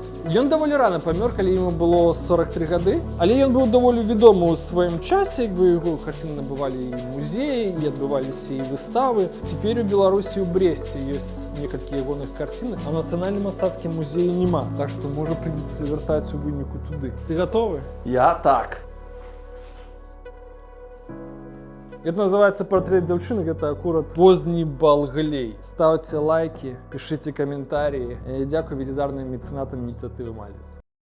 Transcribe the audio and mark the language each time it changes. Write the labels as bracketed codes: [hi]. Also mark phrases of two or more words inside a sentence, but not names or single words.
[be] Ён даволі рана памёр, калі яму было 43 гады, але ён быў даволі вядомы ў сваім часе, як бы яго карціны набывалі і музеі, і адбываліся і выставы. Цяпер у Беларусі ў Бресце ёсць некалькі ягоных карцін, а нацыянальным мастацкім музеі няма, так што можа прыйдзецца вяртаць у выніку туды. Ты гатовы? Я так. [ru] Это называется [be] «Портрет дзяўчыны», гэта акурат позні Балглей. [ru] Ставьте лайки, пишите комментарии. [be] Дзякуй велізарным мецэнатам ініцыятывы Мальдис.